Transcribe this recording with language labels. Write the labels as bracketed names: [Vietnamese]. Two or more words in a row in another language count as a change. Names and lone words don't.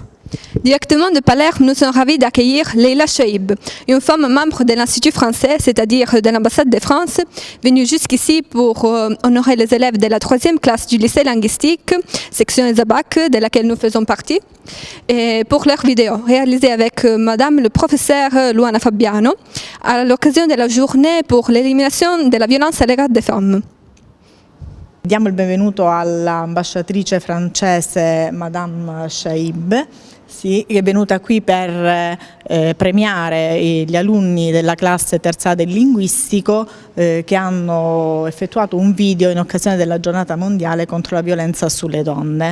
[French] Directement de Palerme, nous sommes ravis d'accueillir Leila Chaib, une femme membre de l'Institut français, c'est-à-dire de l'ambassade de France, venue jusqu'ici pour honorer les élèves de la 3e classe du lycée linguistique, section ESABAC, de laquelle nous faisons partie, et pour leur vidéo, réalisée avec Madame le professeur Luana Fabiano, à l'occasion de la journée pour l'élimination de la violence à l'égard des femmes. [Italian] Diamo il benvenuto all'ambasciatrice francese Madame Chaib, che è venuta qui per premiare gli alunni della classe terza del linguistico che hanno effettuato un video in occasione della giornata mondiale contro la violenza sulle donne.